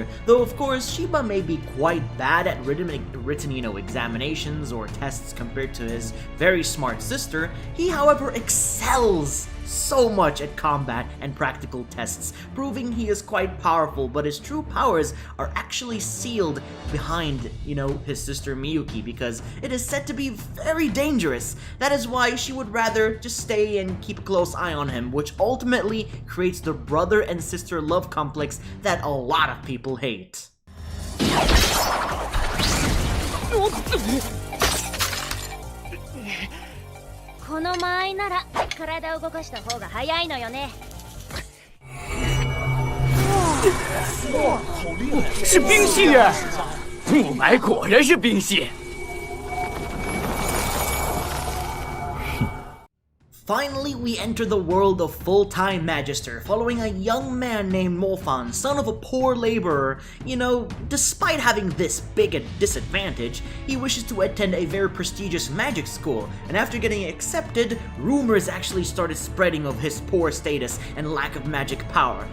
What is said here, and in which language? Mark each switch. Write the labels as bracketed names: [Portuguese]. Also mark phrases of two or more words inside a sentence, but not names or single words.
[English] Though, of course, Shiba may be quite bad at written examinations or tests compared to his very smart sister, he, however, excels so much at combat and practical tests, proving he is quite powerful, but his true powers are actually sealed behind, his sister Miyuki, because it is said to be very dangerous. That is why she would rather just stay and keep a close eye on him, which ultimately creates the brother and sister love complex that a lot of people hate. [Japanese] この間合いなら体を動かした方が早いのよね。 [Chinese] 是冰系啊！雾霾果然是冰系。 [English] Finally, we enter the world of full-time Magister, following a young man named Molfan, son of a poor laborer. Despite having this big a disadvantage, he wishes to attend a very prestigious magic school, and after getting accepted, rumors actually started spreading of his poor status and lack of magic power.